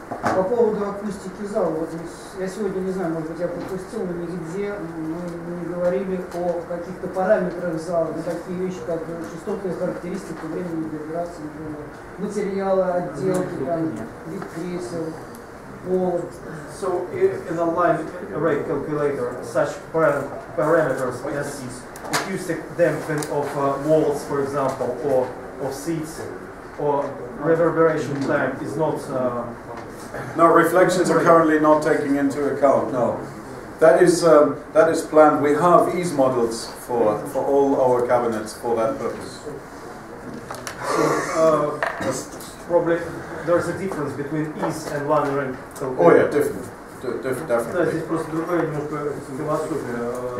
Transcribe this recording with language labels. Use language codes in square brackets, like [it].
[ru] По поводу акустики зала, вот я сегодня не знаю, может быть, я пропустил, но нигде мы не говорили о каких-то параметрах зала, такие вещи, как частотные характеристики, времени вибрации, например, материала, отделки, там, вид кресел, пол. [en] So, in a line array calculator, such parameters as acoustic damping of walls, for example, or of seats, or reverberation time is not... No, reflections are currently not taking into account, no. That is planned. We have ease models for all our cabinets for that purpose. Probably there's a difference between ease and line array calculator. Oh yeah, definitely. [ru] Да, здесь просто другая немножко философия.